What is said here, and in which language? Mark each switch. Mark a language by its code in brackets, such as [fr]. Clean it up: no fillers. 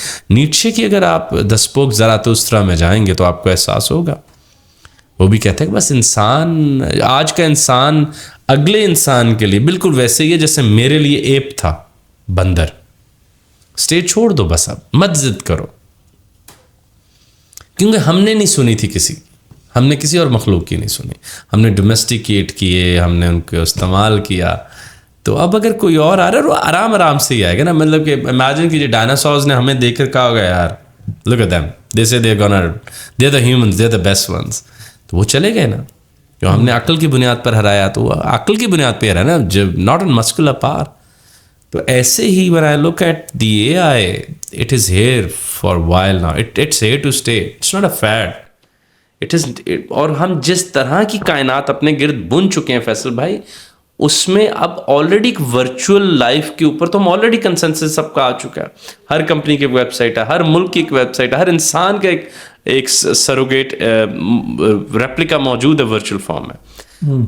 [ur] نیچے کی اگر آپ دسپوک زراتھوسترا میں جائیں گے تو آپ کو احساس ہوگا، وہ بھی کہتے ہیں کہ بس انسان، آج کا انسان اگلے انسان کے لیے بالکل ویسے ہی ہے جیسے میرے لیے ایپ تھا، بندر. اسٹیج چھوڑ دو، بس اب مت ضد کرو. کیونکہ ہم نے نہیں سنی تھی کسی، ہم نے کسی اور مخلوق کی نہیں سنی، ہم نے ڈومیسٹیکیٹ کیے، ہم نے ان کو استعمال کیا. تو اب اگر کوئی اور آ رہا ہے وہ آرام آرام سے ہی آئے گا نا. مطلب کہ امیجن کیجیے ڈائناسورز نے ہمیں دیکھ کر کہا ہوگا یار [en] Look at them, they say they gonna, they the humans, they the best ones. [ur] تو وہ چلے گئے نا. جو ہم نے عقل کی بنیاد پر ہرایا تو وہ عقل کی بنیاد پہ ہرایا نا، جب [en] Not in muscular power. [ur] تو ایسے ہی [en] when I look at the AI, it is here for a while now. It's here to stay. It's not a fad. [ur] اور ہم جس طرح کی کائنات اپنے گرد بن چکے ہیں فیصل بھائی، اس میں اب آلریڈی ایک ورچوئل لائف کے اوپر تو ہم آلریڈی کنسنسس سب کا آ چکا ہے. ہر کمپنی کی ویب سائٹ ہے، ہر ملک کی ایک ویب سائٹ ہے، ہر انسان کا ایک سروگیٹ ریپلیکا موجود ہے ورچوئل فارم میں.